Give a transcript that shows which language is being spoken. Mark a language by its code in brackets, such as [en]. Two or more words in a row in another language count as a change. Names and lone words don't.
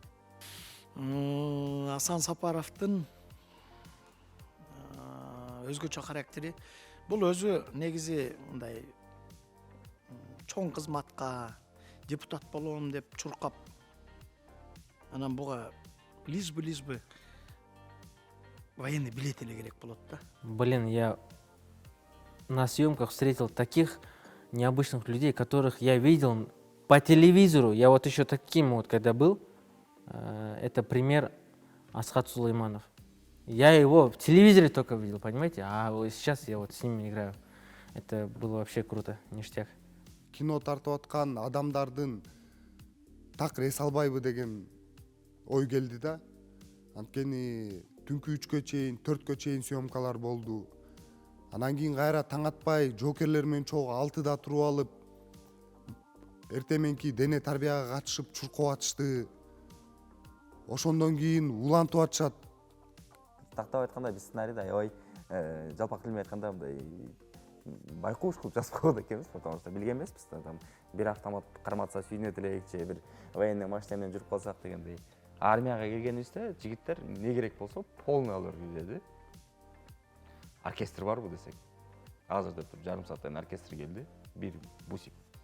[ky] Асан Сапаровдун өзгөчө характери бул өзү негизи мындай чоң кызматка депутат болом деп чуркап, анан буга [ru] лишь бы военный билет [ky] эле керек болот да. [ru] Блин, я на съемках встретил таких необычных людей, которых я видел по телевизору. Я вот еще таким вот, когда был, это пример Асхат Сулейманов. Я его в телевизоре только видел, понимаете? А вот сейчас я вот с ними играю. Это было вообще круто, ништяк. [ky] Кино тартып аткан адамдардын так эс албайбы деген ой келди да. Анткени түнкү 3-кө чейин, 4-кө чейин съемкалар болду. Анан кийин кайра таң атпай жокерлер менен чогуу 6да туруп алып, эртең менки дене тарбияга катышып чуркап атышты. Ошондон кийин улантып атышат. Тактап айтканда биз сценарийде аябай жалпак тил менен айтканда мындай байкуш кылып жазып койгон экенбиз, [ru] потому что [ky] билген эмеспиз да, там бир автомат карматса сүйүнөт элек, же бир военный машина менен жүрүп калсак дегендей. Армияга келгенибизде жигиттер не керек болсо полный алып келди. Оркестр барбы десек. Азыр деп туруп жарым сааттан оркестр келди. Бир бусик.